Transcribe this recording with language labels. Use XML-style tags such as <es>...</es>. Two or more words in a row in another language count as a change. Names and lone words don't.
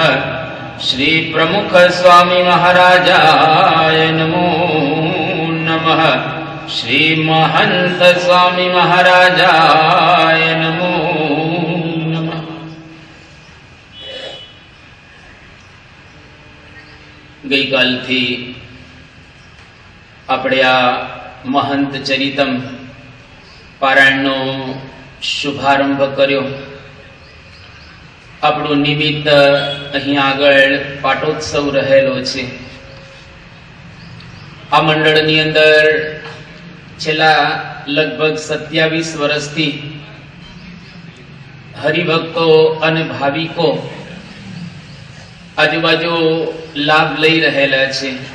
<sa>श्री प्रमुख स्वामी महाराजाय नमो नमः। श्री महंत स्वामी महाराजाय नमो नमः।</sa> <gu>ગઈ કાલ થી આપણે આ મહંત ચરિતમ પારાયણનો શુભારંભ કર્યો. આપણું નિમિત્ત અહીં આગળ પાટોત્સવ રહેલો છે. આ મંડળની અંદર છેલ્લા લગભગ 27 વર્ષથી હરિભક્તો અને ભાવિકો આજુબાજુ લાભ લઈ રહેલા છે.</gu>